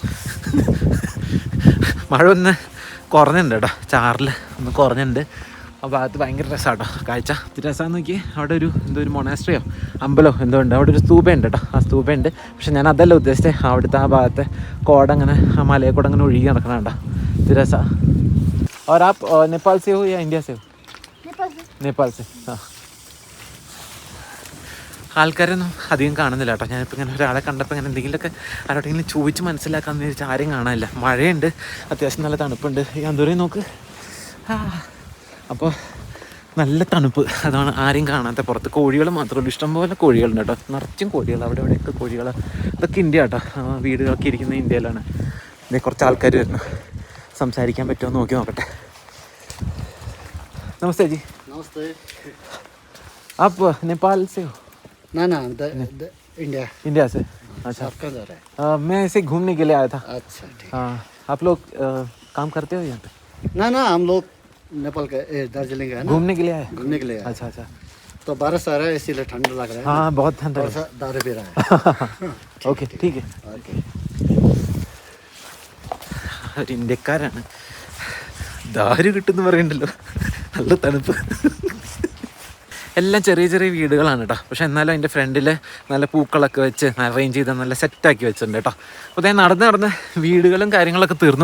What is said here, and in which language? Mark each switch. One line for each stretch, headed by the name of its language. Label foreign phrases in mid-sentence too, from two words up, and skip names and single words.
Malayalam: മഴ ഒന്ന് കുറഞ്ഞിട്ടുണ്ട് കേട്ടോ, ചാറിൽ ഒന്ന് കുറഞ്ഞിട്ടുണ്ട്. ആ ഭാഗത്ത് ഭയങ്കര രസമാണ് കേട്ടോ കാഴ്ച. രസമാണെന്ന് നോക്കി. അവിടെ ഒരു മൊണാസ്ട്രിയോ അമ്പലമോ എന്തോ ഉണ്ട്. അവിടെ ഒരു സ്തൂപയുണ്ട് കേട്ടോ. ആ സ്തൂപയുണ്ട്. പക്ഷെ ഞാൻ അതല്ല ഉദ്ദേശിച്ചത്. അവിടുത്തെ ആ ഭാഗത്തെ കോടങ്ങനെ ആ മലയെ കൂടെ അങ്ങനെ ഒഴുകി നടക്കണം കേട്ടോ. രസ.
Hindi: और आप नेपाल से हो या इंडिया से हो? नेपाल से.
Malayalam: ആ ആൾക്കാരൊന്നും അധികം കാണുന്നില്ല കേട്ടോ. ഞാനിപ്പോൾ ഇങ്ങനെ ഒരാളെ കണ്ടപ്പോൾ ഇങ്ങനെ എന്തെങ്കിലുമൊക്കെ ആരോടെങ്കിലും ചോദിച്ച് മനസ്സിലാക്കാമെന്ന് വിചാരിച്ചാൽ ആരെയും കാണാനില്ല. മഴയുണ്ട്, അത്യാവശ്യം നല്ല തണുപ്പുണ്ട്. ഈ അന്തൂരേ നോക്ക്. അപ്പോൾ നല്ല തണുപ്പ്. അതാണ് ആരെയും കാണാത്ത. പുറത്ത് കോഴികൾ മാത്രമല്ല, ഇഷ്ടംപോലെ കോഴികളുണ്ട് കേട്ടോ. നിറച്ചും കോഴികൾ. അവിടെ ഇവിടെയൊക്കെ കോഴികൾ. ഇതൊക്കെ ഇന്ത്യ കേട്ടോ. വീടുകളൊക്കെ ഇരിക്കുന്നത് ഇന്ത്യയിലാണ്. ഇതേ കുറച്ച് ആൾക്കാർ വരുന്നു. സംസാരിക്കാൻ പറ്റുമോ നോക്കി നോക്കട്ടെ.
Hindi: नमस्ते जी. नमस्ते. आप नेपाल से हो? ना इंडिया. इंडिया से. अच्छा. आप कहाँ जा रहे हैं? मैं ऐसे घूमने के लिए आया था. अच्छा ठीक. हाँ, आप लोग काम करते हो यहाँ पे? ना हम लोग नेपाल का दार्जिलिंग का है ना, घूमने के लिए आए? घूमने के लिए आए. अच्छा अच्छा. तो बारिश आ रहा है इसीलिए ठंड लग रहा है. हाँ बहुत ठंड है. थोड़ा सा दारू पी रहा है. ഓക്കെ ठीक है. ओके.
Malayalam: ഒരു ഇന്ത്യക്കാരാണ്. ദാരു കിട്ടുമെന്ന് പറയണ്ടല്ലോ. നല്ല തണുപ്പ്. എല്ലാം ചെറിയ ചെറിയ വീടുകളാണ് കേട്ടോ. പക്ഷെ എന്നാലും അതിൻ്റെ ഫ്രണ്ടിൽ നല്ല പൂക്കളൊക്കെ വെച്ച് അറേഞ്ച് ചെയ്ത് നല്ല സെറ്റാക്കി വെച്ചിട്ടുണ്ട് കേട്ടോ. അപ്പോൾ അതേ നടന്ന് വീടുകളും കാര്യങ്ങളൊക്കെ തീർന്നു.